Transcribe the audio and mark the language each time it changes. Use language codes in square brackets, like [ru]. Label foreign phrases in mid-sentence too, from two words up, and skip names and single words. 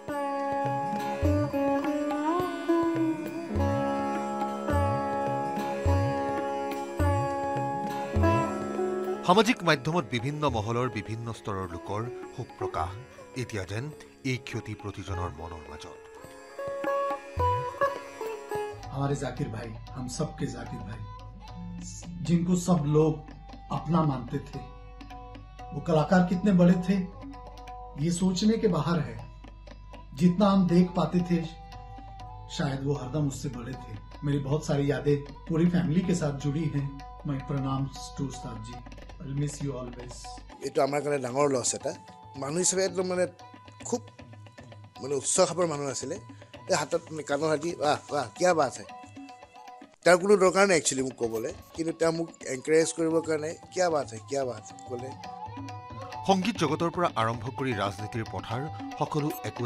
[as] সামাজিক মাধ্যমত বিভিন্ন মহলৰ বিভিন্ন স্তৰৰ লোকৰ শোক প্ৰকাশ এতিয়া যেন এই ক্ষতি প্ৰতিজনৰ মনৰ মাজত [hi] हमारे जाकिर भाई हम सबके जाकिर भाई जिनको सब लोग अपना मानते थे वो कलाकार कितने बड़े थे ये सोचने के बाहर है जितना हम देख पाते थे शायद वो हरदम उससे बड़े थे मेरी बहुत सारी यादें पूरी फैमिली के साथ जुड़ी हैं मैं प्रणाम टू उस्ताद जी [en] I miss you always [as] এটা আমাৰ কাৰণে ডাঙৰ লছ এটা মানুহ হিচাপে একদম মানে খুব মানে উচ্চ খাপৰ মানুহ আছিলে হাতত কাণৰ হাতি [hi] वाह वाह क्या बात है [as] তাৰ কোনো দৰকাৰ নাই একচুৱেলি মোক ক'বলৈ কিন্তু তেওঁ মোক এনকাৰেজ কৰিবৰ কাৰণে [hi] क्या बात है [as] ক'লে সংগীত জগতৰ পৰা আৰম্ভ কৰি ৰাজনীতিৰ পথাৰ সকলো একো